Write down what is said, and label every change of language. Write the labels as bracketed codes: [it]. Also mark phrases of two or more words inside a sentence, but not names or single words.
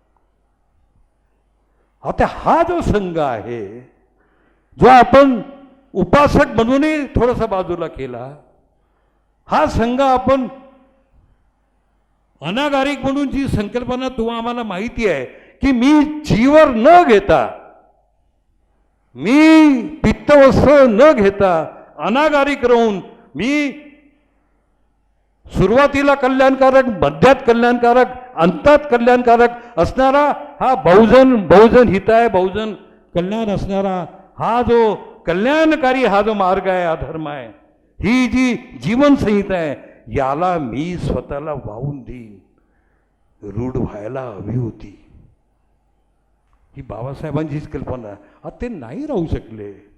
[mr] आता हा जो संघ आहे जो आपण उपासक म्हणूनही थोडासा बाजूला केला, हा संघ आपण अनागारिक म्हणून जी संकल्पना तुम्हा आम्हाला माहिती आहे की मी जीवर न घेता, मी पित्तवस्त्र न घेता अनागारिक राहून मी सुरुवातीला कल्याणकारक, मध्यात कल्याणकारक, अंतात कल्याणकारक असणारा हा बहुजन हिताय, बहुजन कल्याण असणारा हा जो कल्याणकारी हा जो मार्ग आहे, हा धर्म आहे, ही जी जीवनसंहिता आहे, याला मी स्वतःला वाहून देईन, रूढ व्हायला हवी होती. ही बाबासाहेबांचीच कल्पना. आता ते नाही राहू शकले.